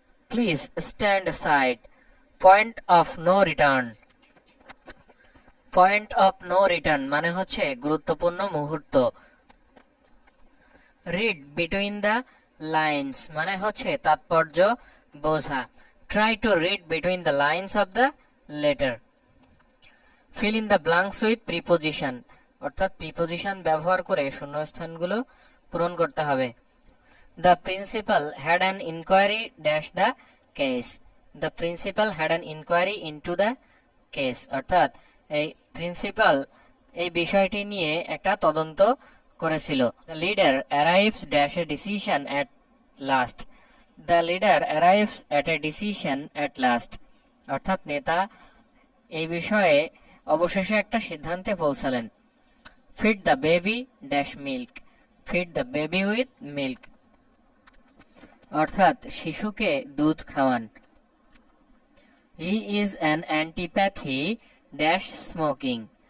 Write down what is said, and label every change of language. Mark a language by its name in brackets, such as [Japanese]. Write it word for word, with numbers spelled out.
[English] Please stand aside. Point of no return. Point of no return [Bangla] মানে হচ্ছে গুরুত্বপূর্ণ মুহূর্ত। [English] Read between the lines [Bangla] মানে হচ্ছে তাৎপর্য বোঝা। [English] Try to read between the lines of the letter. Fill in the blanks with preposition. [Bangla] অর্থাৎ preposition ব্যবহার করে শূন্যস্থানগুলো পূরণ করতে হবে। [English] The principal had an inquiry dash the case. The principal had an inquiry into the case. [Bangla] অর্থাৎ এই principal এই বিষয়টি নিয়ে একটা তদন্ত করেছিল। [English] The leader arrives dash a decision at last. The leader arrives at a decision at last. [Bangla] অর্থাৎ নেতা এই বিষয়ে অবশেষে একটা সিদ্ধান্তে পৌঁছালেন। [English] Feed the baby dash milk. Feed the baby with milk. [Bangla] অর্থাৎ শিশুকে দুধ খাওয়ান। [English] He is an antipathy dash smoking.